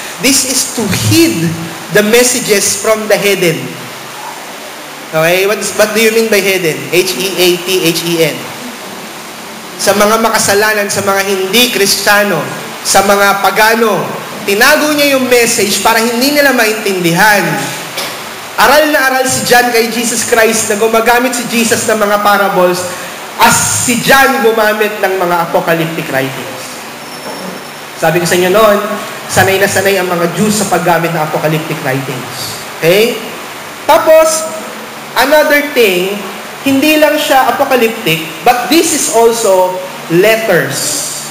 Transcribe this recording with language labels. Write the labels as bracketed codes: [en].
[en] This is to heed the messages from the hidden. Okay? What do you mean by hidden? H-E-A-T-H-E-N. [tl] Sa mga makasalanan, sa mga hindi Kristiyano, sa mga pagano, tinago niya yung message para hindi nila maintindihan. Aral na aral si John kay Jesus Christ na gumagamit si Jesus ng mga parables as si John gumamit ng mga apocalyptic writings. Sabi ko sa inyo noon, sanay na sanay ang mga Jews sa paggamit ng apocalyptic writings. Okay? [en] Tapos, another thing, [tl] hindi lang siya [en] apocalyptic, but this is also letters.